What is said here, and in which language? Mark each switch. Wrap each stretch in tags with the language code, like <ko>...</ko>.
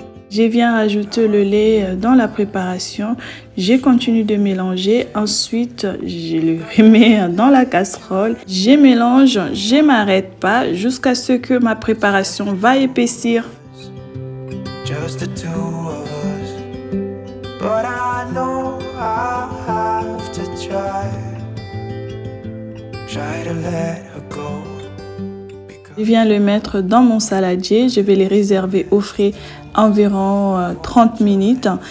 <fr>Je viens rajouter le lait dans la préparation. Je continue de mélanger. Ensuite, je le remets dans la casserole. Je mélange, je ne m'arrête pas jusqu'à ce que ma préparation va épaissir.</fr> <en>Just the two of us. But I know I have to try to let her go.</en> <fr>Je viens le mettre dans mon saladier. Je vais les réserver au frais environ 30 minutes.</fr>